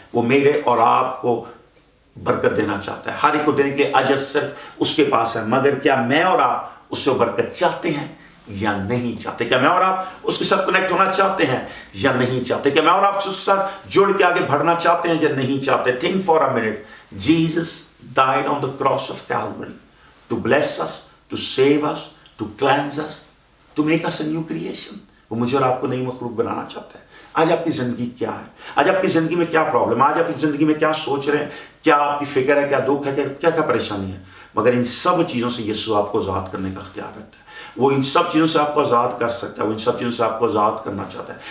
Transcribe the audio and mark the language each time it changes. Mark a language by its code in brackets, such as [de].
[ur] وہ میرے اور آپ کو برکت دینا چاہتا ہے. ہر ایک کو دینے کے لیے اجر صرف اس کے پاس ہے. مگر کیا میں اور آپ اس سے برکت چاہتے ہیں یا نہیں چاہتے؟ کیا میں اور آپ اس کے ساتھ کنیکٹ ہونا چاہتے ہیں یا نہیں چاہتے؟ کیا میں اور آپ اس کے ساتھ جڑ کے آگے بڑھنا چاہتے ہیں یا نہیں چاہتے؟ [en] Think for a minute. Jesus died on the cross of Calvary to bless us, to save us, to cleanse us, to make us a new creation. [ur] وہ مجھے اور آپ کو نئی مخلوق بنانا چاہتا ہے. آج آپ کی زندگی کیا ہے؟ آج آپ کی زندگی میں کیا پرابلم ہے؟ آج آپ کی زندگی میں کیا سوچ رہے ہیں؟ کیا آپ کی فکر ہے؟ کیا دکھ ہے؟ کیا پریشانی ہے؟ مگر ان سب چیزوں سے یسوع آپ کو آزاد کرنے کا اختیار رکھتا ہے. وہ ان سب چیزوں سے آپ کو آزاد کر سکتا ہے. وہ ان سب چیزوں سے آپ کو آزاد کرنا چاہتا ہے.